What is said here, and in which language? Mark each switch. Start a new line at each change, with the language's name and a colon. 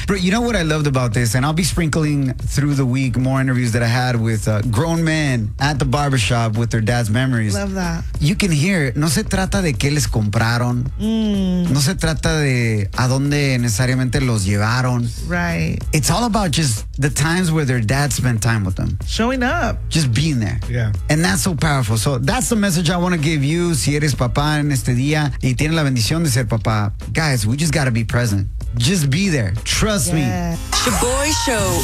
English: But you know what I loved about this? And I'll be sprinkling through the week more interviews that I had with grown men at the barbershop with their dad's memories. Love that. You can hear,
Spanish: no se trata de qué les compraron. No se trata de a dónde necesariamente los llevaron.
English: Right. It's all about just the times where their dad spent time with them. Showing up. Just being there. Yeah. And that's so powerful. So that's the message I want to give you
Spanish: si eres papá en este día. Y tiene la bendición de ser papá.
English: Guys, we just gotta be present. Just be there. Trust me. Shoboy Show.